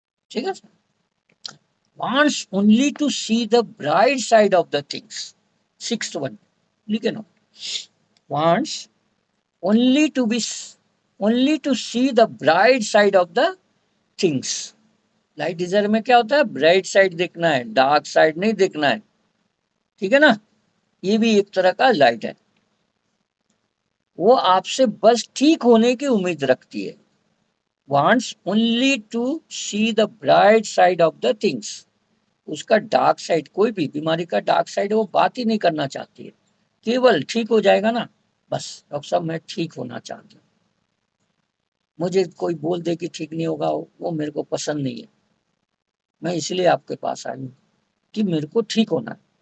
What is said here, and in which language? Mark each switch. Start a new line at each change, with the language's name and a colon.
Hindi: ठीक है,
English: wants only to see the bright side of the things. Sixth one,
Hindi: लिखे ना,
English: wants only to be only to see the bright side of the things.
Hindi: Light desire में क्या होता है? Bright side देखना है, डार्क साइड नहीं देखना है। ठीक है ना, ये भी एक तरह का लाइट है। वो आपसे बस ठीक होने की उम्मीद रखती है।
English: wants only to see the bright side of the things.
Hindi: उसका डार्क साइड, कोई भी बीमारी का डार्क साइड वो बात ही नहीं करना चाहती है। केवल ठीक हो जाएगा ना, बस डॉक्टर साहब मैं ठीक होना चाहती हूँ। मुझे कोई बोल दे कि ठीक नहीं होगा, वो मेरे को पसंद नहीं है। मैं इसलिए आपके पास आई हूँ कि मेरे को ठीक होना है।